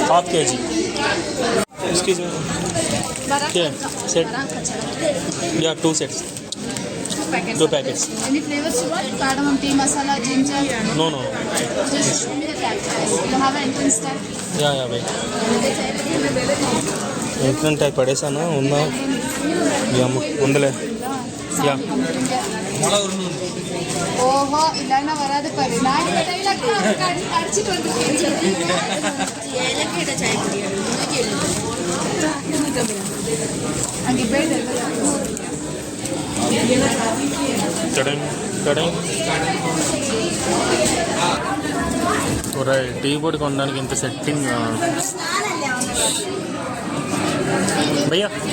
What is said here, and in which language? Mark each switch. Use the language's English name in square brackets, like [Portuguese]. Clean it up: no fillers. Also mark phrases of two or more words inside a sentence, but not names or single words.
[English] Half kg. Excuse me. Yeah, set. Yeah, 2 sets. 2 packets. Any flavors you want? Cardamom tea, masala, ginger. No. Just show me the tag. You have an entrance tag. Yeah, wait. entrance type [Telugu] పడేసాను ఉందా? ఉందలే. యా [Tamil] ஓஹோ இல்லைன்னா வராது பாரு. நான் அடிச்சுட்டு வந்து அங்கே போயிட்டு [Telugu] టీ పొడి కొనడానికి ఇంత సెట్టింగ్ భయ్యా.